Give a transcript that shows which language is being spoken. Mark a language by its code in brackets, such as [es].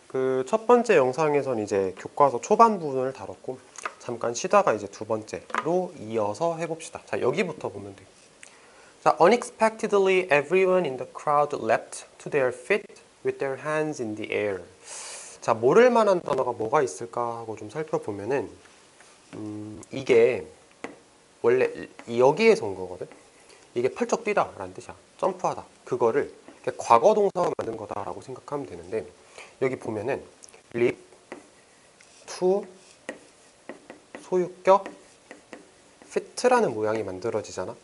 [ko] 그 첫 번째 영상에선 이제 교과서 초반 부분을 다뤘고 잠깐 쉬다가 이제 두 번째로 이어서 해봅시다. 자, 여기부터 보면 돼. [en] 자, unexpectedly everyone in the crowd leapt to their feet with their hands in the air. [ko] 자, 모를 만한 단어가 뭐가 있을까 하고 좀 살펴보면은 이게 원래 여기에서 온 거거든. 이게 펄쩍 뛰다 라는 뜻이야. 점프하다. 그거를 과거 동사로 만든 거다라고 생각하면 되는데 여기 보면은 leap, to, 소유격, fit라는 모양이 만들어지잖아.